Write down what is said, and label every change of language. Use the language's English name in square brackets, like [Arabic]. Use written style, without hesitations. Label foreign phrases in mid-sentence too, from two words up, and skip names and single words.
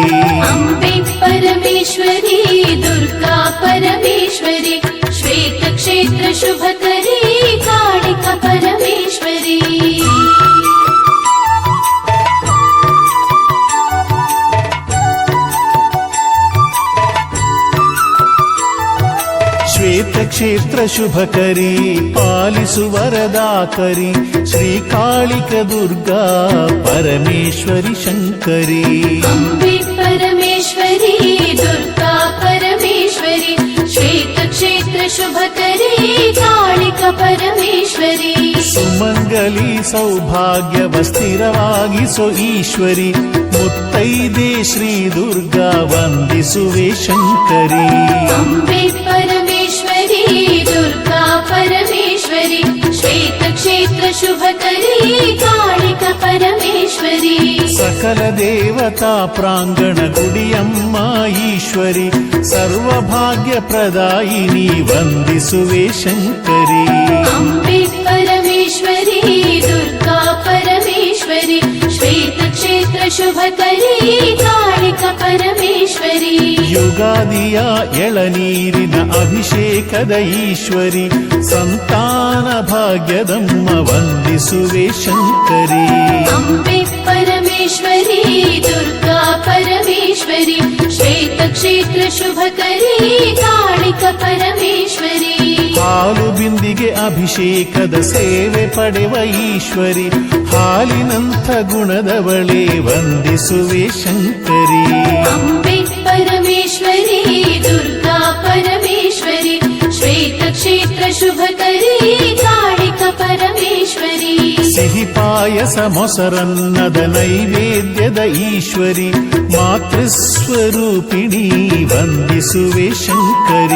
[Sanskrit] अम्बे परमेश्वरी दुर्गा परमेश्वरी श्वेतक्षेत्र शुभकरी कालिक परमेश्वरी [Kannada] ಕ್ಷೇತ್ರ ಶುಭಕರಿ ಪಾಲಿಸು ವರದಾಕರಿ ಶ್ರೀಕಾಳಿಕ ದುರ್ಗಾ ಪರಮೇಶ್ವರಿ ಶಂಕರಿ [Sanskrit] अम्बे परमेश्वरी दुर्गा परमेश्वरी श्वेतक्षेत्र शुभकरी कालिक परमेश्वरी [Kannada] ಸುಮಂಗಲಿ ಸೌಭಾಗ್ಯವ ಸ್ಥಿರವಾಗಿಸೋ ಈಶ್ವರಿ ಮುತ್ತೈದೆ ಶ್ರೀ ದುರ್ಗಾ ವಂದಿಸುವೆ ಶಂಕರಿ [Sanskrit] अम्बे परमेश्वरी दुर्गा परमेश्वरी परमेश्वरि श्वेतक्षेत्र शुभकरी कालिक परमेश्वरि [Kannada] ಸಕಲ ದೇವತಾ ಪ್ರಾಂಗಣ ಗುಡಿಯಮ್ಮ ಈಶ್ವರಿ ಸರ್ವಭಾಗ್ಯ ಪ್ರದಾಯಿನಿ ವಂದಿಸುವೆ ಶಂಕರಿ [Sanskrit] अम्बे परमेश्वरि दुर्गा परमेश्वरि श्वेतक्षेत्र शुभकरी कालिक परमेश्वरि [Kannada] ಯುಗಾದಿಯ ಎಳನೀರಿನ ಅಭಿಷೇಕದ ಈಶ್ವರಿ ಸಂತಾನ ಭಾಗ್ಯದಮ್ಮ ವಂದಿಸುವೆ ಶಂಕರಿ [Sanskrit] अम्बे परमेश्वरि दुर्गा परमेश्वरि श्वेतक्षेत्र शुभकरी कालिक परमेश्वरि [Kannada] ಹಾಲು ಬಿಂದಿಗೆ ಅಭಿಷೇಕದ ಸೇವೆ ಪಡೆವ ಈಶ್ವರಿ ಹಾಲಿನಂಥ ಗುಣದವಳೇ ವಂದಿಸುವೆ ಶಂಕರಿ [Sanskrit] अम्बे परमेश्वरि दुर्गा परमेश्वरि श्वेतक्षेत्र शुभकरी कालिक परमेश्वरि [Kannada] ಸಿಹಿ ಪಾಯಸ ಮೊಸರನ್ನದ ನೈವೇದ್ಯದ ಈಶ್ವರಿ ಮಾತೃಸ್ವರೂಪಿಣಿ ವಂದಿಸುವೆ ಶಂಕರಿ